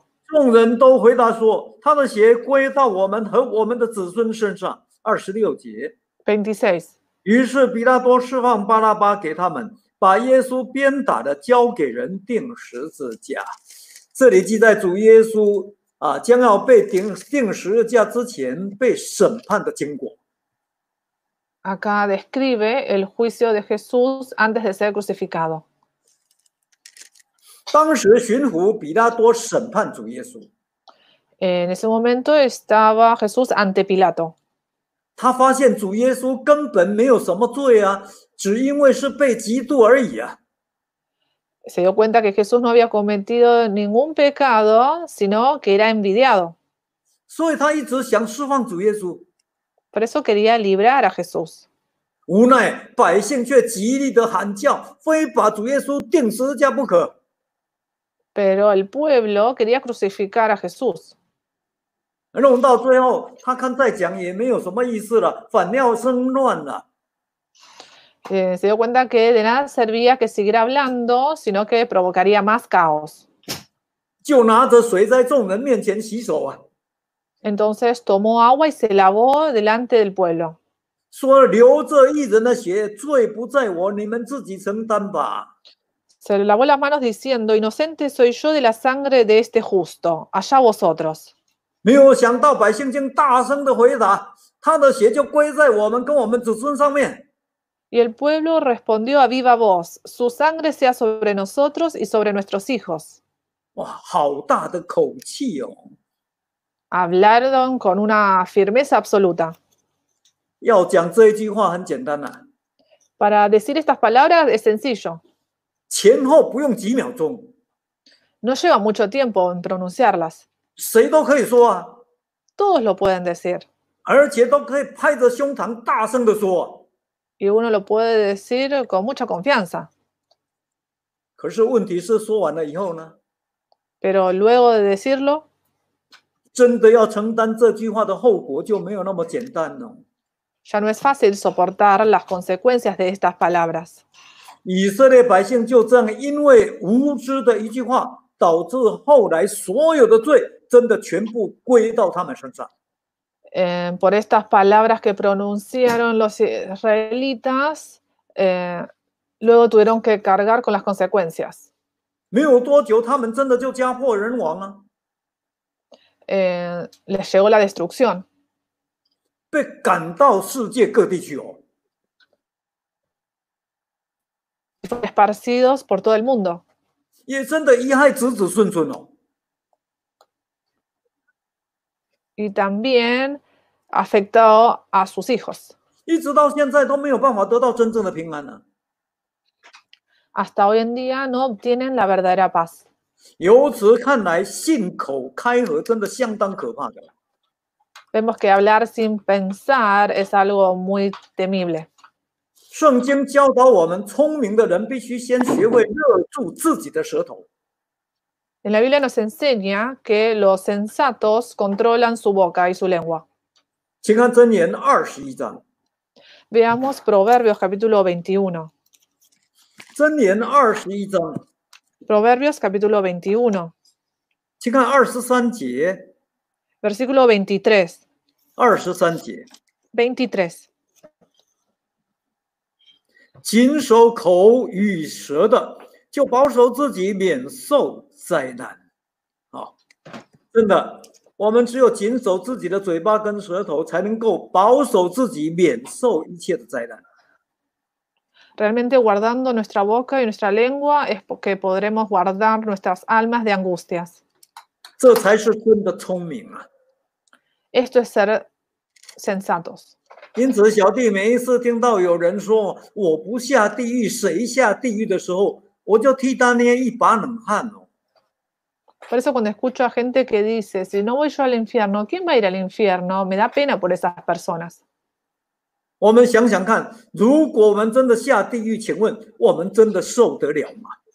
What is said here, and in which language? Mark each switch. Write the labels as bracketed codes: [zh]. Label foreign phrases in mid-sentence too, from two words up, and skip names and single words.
[zh] 众人都回答说：“他的血归到我们和我们的子孙身上。”26节， 26. 于是比拉多释放巴拉巴给他们，把耶稣鞭打的交给人钉十字架。这里记载主耶稣将要被钉十字架之前被审判的经过。 [es] Acá describe el juicio de Jesús antes de ser crucificado. [zh] 当时巡抚比拉多审判主耶稣， [es] En ese momento estaba Jesús ante Pilato. [zh] 他发现主耶稣根本没有什么罪啊，只因为是被嫉妒而已啊。 [es] Se dio cuenta que Jesús no había cometido ningún pecado, sino que era envidiado. [zh] 所以他一直想释放主耶稣， [es] Por eso quería librar a Jesús. [zh] 无奈百姓却极力的喊叫，非把主耶稣钉十字架不可。 [es] Pero el pueblo quería crucificar a Jesús. [zh] 弄到最后，他看再讲也没有什么意思了，反要生乱了。 [es] Se dio cuenta que de nada servía que siguiera hablando, sino que provocaría más caos. [zh] 就拿着水在众人面前洗手啊， [es] Entonces tomó agua y se lavó delante del pueblo. [zh] 说流这一人的血，罪不在我，你们自己承担吧。 [es] Se lavó las manos diciendo, inocente soy yo de la sangre de este justo, allá vosotros. [zh] 没有想到百姓竟大声的回答：“他的血就归在我们跟我们子孙上面。” [es] Y el pueblo respondió a viva voz, su sangre sea sobre nosotros y sobre nuestros hijos. [zh] 哇，好大的口气哦！ [es] Hablaron con una firmeza absoluta. [zh] 要讲这一句话很简单啊， [es] Para decir estas palabras es sencillo. [zh] 前后不用几秒钟， [es] No lleva mucho tiempo en pronunciarlas. [zh] 谁都可以说啊， [es] Todos lo pueden decir. [zh] 而且都可以拍着胸膛大声的说啊。 [es] Y uno lo puede decir con mucha confianza. [zh] 可是问题是，说完了以后呢， [es] Pero luego de decirlo, [zh] 真的要承担这句话的后果就没有那么简单了。 [es] ya no es fácil soportar las consecuencias de estas palabras. [zh] 以色列百姓就这样因为无知的一句话，导致后来所有的罪真的全部归到他们身上。 [es] Por estas palabras que pronunciaron los israelitas, luego tuvieron que cargar con las consecuencias. [zh] 没有多久，他们真的就家破人亡了， [es] Les llegó la destrucción. [zh] 被赶到世界各地去哦。 [es] Esparcidos por todo el mundo. [zh] 也真的贻害子子孙孙哦。 [es] Y también afectó a sus hijos. [zh] 一直到现在都没有办法得到真正的平安呢。 [es] Hasta hoy en día no obtienen la verdadera paz. [zh] 由此看来，信口开河真的相当可怕的。 [es] Vemos que hablar sin pensar es algo muy temible. [zh] 圣经教导我们，聪明的人必须先学会勒住自己的舌头。 [es] En la Biblia nos enseña que los sensatos controlan su boca y su lengua. [zh] 请看箴言21章， [es] Veamos Proverbios capítulo 21. [zh] 箴言21章， [es] Proverbios capítulo 21, [zh] 请看23节 [es] versículo 23. [zh] ，23节， 23. 谨守口与舌的，就保守自己免受灾难。好，真的，我们只有谨守自己的嘴巴跟舌头，才能够保守自己免受一切的灾难。 [es] Realmente guardando nuestra boca y nuestra lengua es porque podremos guardar nuestras almas de angustias. [zh] 这才是真的聪明啊！ [es] Esto es ser sensatos. [zh] 因此，小弟每一次听到有人说我不下地狱，谁下地狱的时候，我就替他捏一把冷汗哦。 [es] Por eso cuando escucho a gente que dice, si no voy yo al infierno, ¿quién va a ir al infierno? Me da pena por esas personas. [zh] 我们想想看，如果我们真的下地狱，请问我们真的受得了吗？